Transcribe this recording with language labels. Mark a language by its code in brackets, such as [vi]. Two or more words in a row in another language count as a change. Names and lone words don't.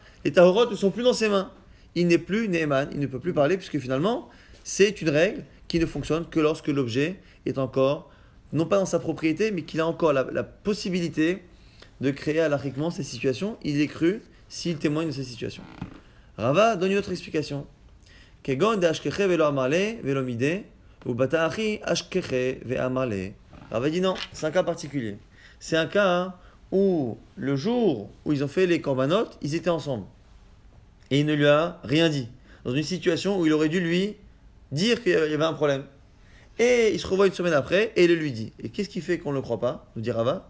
[fr] Les tahorot ne sont plus dans ses mains. Il n'est plus Ne'eman, il ne peut plus parler puisque finalement, c'est une règle qui ne fonctionne que lorsque l'objet est encore, non pas dans sa propriété, mais qu'il a encore la possibilité de créer halachiquement ces situations. Il est cru s'il témoigne de ces situations. Rava donne une autre explication. [arc] כגון דאשכחיה ולא אמר ליה ולא מידי ובתר הכי אשכחיה ואמר ליה. [fr] Rava dit non, c'est un cas particulier. C'est un cas où le jour où ils ont fait les korbanot, ils étaient ensemble. Et il ne lui a rien dit. Dans une situation où il aurait dû lui dire qu'il y avait un problème. Et il se revoit une semaine après et il le lui dit. Et qu'est-ce qui fait qu'on ne le croit pas, nous dit Rava?